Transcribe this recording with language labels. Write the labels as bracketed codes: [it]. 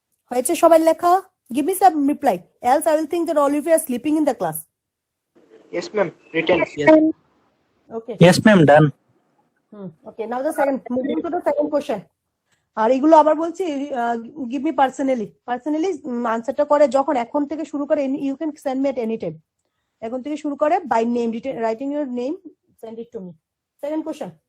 [bn] হয়েছে সবাই লেখা? [en] Give me some reply. Else I will think that all of you are sleeping in the class. Yes, ma'am. Written. Okay. Yes, ma'am. Done. Okay. Now the second. Moving to the second question. [bn] আর এগুলো আবার বলছি [en] give me personally. Personally [bn] আনসারটা করে যখন এখন থেকে শুরু করে [en] you can send me at any time. [bn] এখন থেকে শুরু করে [en] by name, writing your name, send it to me. Second question.